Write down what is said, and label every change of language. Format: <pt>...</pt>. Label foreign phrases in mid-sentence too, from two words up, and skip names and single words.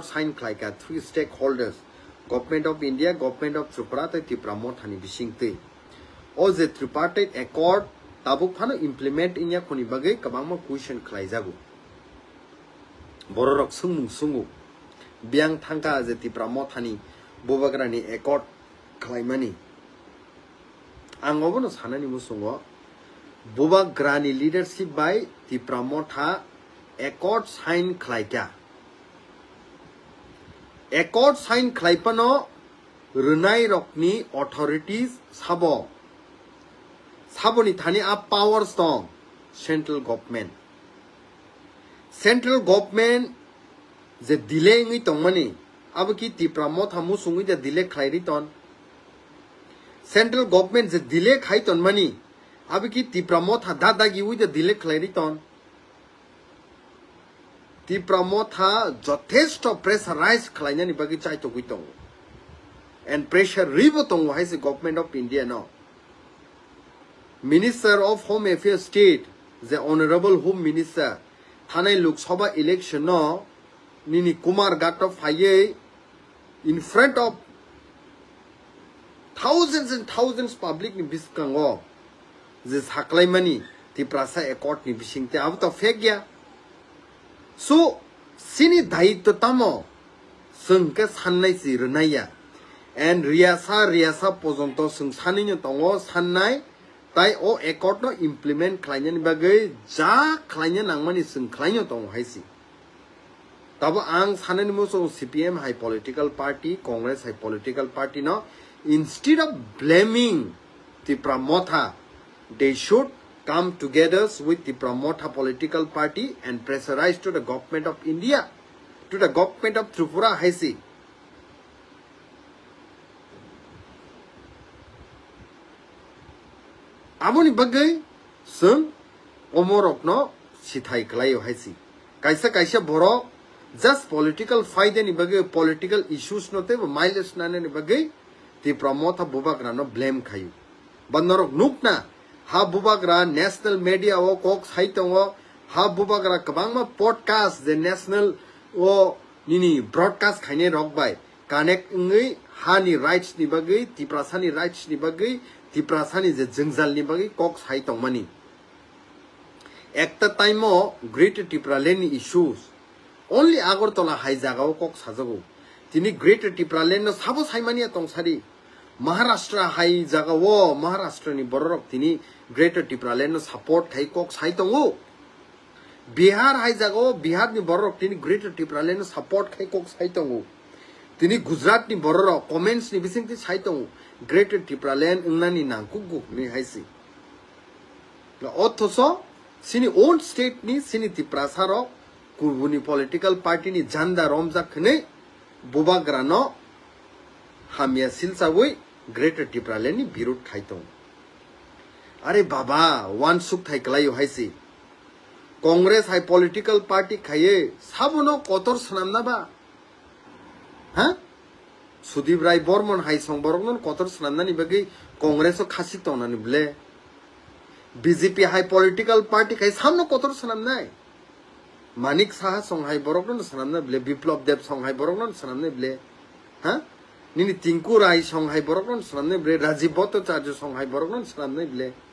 <trp>sign klaika 3 stakeholders</trp> <en>Government of India, Government of Tripura</en> <trp>te Tipramo thani bisingte o je</trp> <en>tripartite accord</en> <trp>tabuk phano implement inya khoni bagai kabang ma question khlaijagu bororok sungu biang thangka je Tipramo thani bobagrani accord khlaimani angobono sanani musungo bobagrani</trp> <en>leadership by</en> <trp>Tipramo tha</trp> <en>accord sign</en> <trp>khlaika</trp> <en>accord sign</en> <trp>khlaipano runai rokni authorities saboni thani a</trp> <en>power stone central government</en> <trp>je delay ngi tongmani abki Tipramo thamu sungui de delay khlairi ton</trp> <en>central government</en> <trp>je delay khai ton mani abki Tipramo tha dadagi ui de delay khlairi ton Tipramo tha jothesto pressurized khlainani bagi chai to guitong and pressure ribotong haise</trp> <en>government of India</en> <trp>no</trp> <en>Minister of Home Affairs State the honorable home minister</en> <trp>thanai</trp> <en>Lok Sabha election</en> <trp>no nini Kumar Gatov haye</trp> <en>in front of thousands and thousands public</en> <trp>ni biskango je saklaimani Tiprasa accord ni bisingte ab to fake ya so sini daitto tamo sengke sannai si renaya and riasa pojonto seng saninyo tongo sannai tai o accord no implement khlainani bagai ja khlainya nangmani seng khlainyo tongo haisi tabo ang sanani muso CPM high</trp> <en>political party</en> <trp>Congress high</trp> <en>political party</en> <trp>no</trp> <en>instead of blaming Tipramo tha they should come together with Tipramo tha political party and pressurize to the government of India to the government of Tripura</en> <trp>haisi amoni bagai sung omorok no sithai klayo haisi kaisa borok</trp> <en>just political fight</en> <trp>ni bagai political issues no te mileage na ni bagai Tipramo tha bubagra no blame khayu bannorok nukna ha bubagra</trp> <en>national media</en> <trp>o kok saitongo ha bubagra kabangma</trp> <en>podcast the national</en> <trp>o nini broadcast khaine rokbai connect ngai hani rights ni bagai Tiprasani rights ni bagai Tiprasani je jengzal ni bagai kok saitongmani ekta time o great Tipralen</trp> <en>issues only</en> <trp>Agartala hai jaga o kok sajago tini great Tipralen no sabo saimani tongsari Maharashtra hai jaga wo Maharashtra ni borok tini great Tipralen no support thai kok saitongo Bihar hai jaga wo Bihar ni borok tini great Tipralen no support khai kok saitongo tini Gujarat ni borok comments ni bising ti saitongo great Tipralen ungnani nangkugu ni haisi la othoso sini own state ni sini Tiprasa ro kubuni</trp> <en>political party</en> <trp>ni janda romja khne bubagrano hamia silsawoi great Tipralen ni birut khaitong are baba one suk thai klayo haisi Congress high</trp> <en>political party</en> <trp>khaye sabono kotor sanamna ba ha Sudip Rai Bormon high song boroknon kotor sanamna ni bagi Congress o khasik tona ni ble BJP high</trp> <en>political party</en> <trp>khay samno kotor sanamna Manik Saha song high boroknon sanamna ble Biplop Dev song high boroknon sanamna ble ha nini Tinku Rai song high boroknon sanamna ble Rajiv Bhattacharya song high boroknon sanamna ble</trp>